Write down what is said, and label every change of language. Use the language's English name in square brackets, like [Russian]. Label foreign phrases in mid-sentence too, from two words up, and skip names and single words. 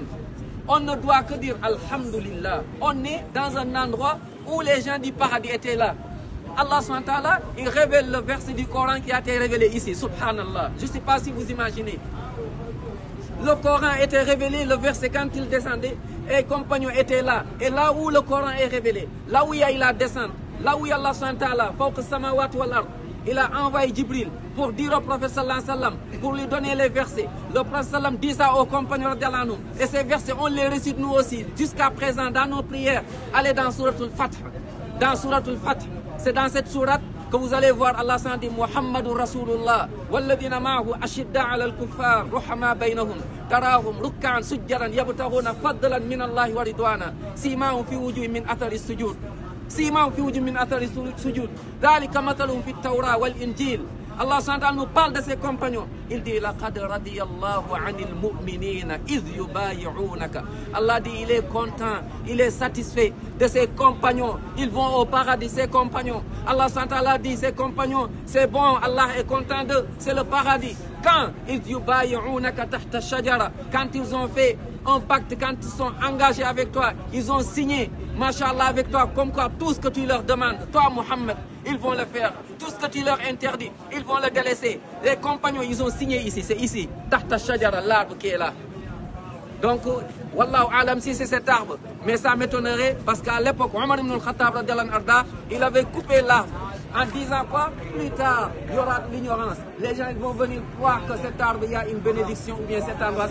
[French] On ne doit que dire Alhamdulillah. On est dans un endroit où les gens du paradis étaient là. Allah [Arabic] سبحانه وتعالى, [French] il révèle le verset du Coran qui a été révélé ici. Subhanallah. Je ne sais pas si vous imaginez. Le Coran était révélé, le verset quand il descendait, et les compagnons étaient là. Et là où le Coran est révélé, là où il y a la descente, là où il y a Allah [Arabic] سبحانه وتعالى, فوق السماوات والأرض, [French] il a envoyé Jibril pour dire au prophète [Arabic] صلى الله عليه وسلم, [French] pour lui donner les versets. Le prophète sallallahu dit ça aux compagnons [Arabic] رضي الله عنهم. [French] Et ces versets, on les récite nous aussi, jusqu'à présent, dans nos prières. Allez dans Suratul Fath. Dans Suratul Fath. C'est dans cette sourate que vous allez voir Allah s'en dit [Arabic] محمد رسول الله والذين معه أشداء على الكفار رحماء بينهم تراهم ركعا سجدا يبتغون فضلا من الله ورضوانا سيماهم في وجوههم من أثر السجود سيماهم في وجوههم من أثر السجود ذلك مثلهم في التوراة والإنجيل. Allah s.a. [French] nous parle de ses compagnons. Il dit [Arabic] لقد رضي الله عن المؤمنين إذ يبايعونك. [French] Allah dit il est content, il est satisfait de ses compagnons. Ils vont au paradis, ses compagnons. Allah s.a. dit ses compagnons, c'est bon, Allah est content d'eux, c'est le paradis. [Arabic] Quand إذ يبايعونك تحت الشجرة, [French] quand ils ont fait un pacte, quand ils sont engagés avec toi, ils ont signé, mashallah, avec toi, comme quoi tout ce que tu leur demandes, toi Muhammad, ils vont le faire. Tout ce que tu leur interdis, ils vont le délaisser. Les compagnons, ils ont signé ici, c'est ici. [Arabic] تحت الشجرة, [French] l'arbre qui est là. Donc, [Arabic] والله أعلم [French] si c'est cet arbre. Mais ça m'étonnerait parce qu'à l'époque, Omar ibn al-Khattab, il avait coupé l'arbre. En disant quoi? Plus tard, il y aura de l'ignorance. Les gens vont venir croire que cet arbre, il y a une bénédiction ou bien cet arbre.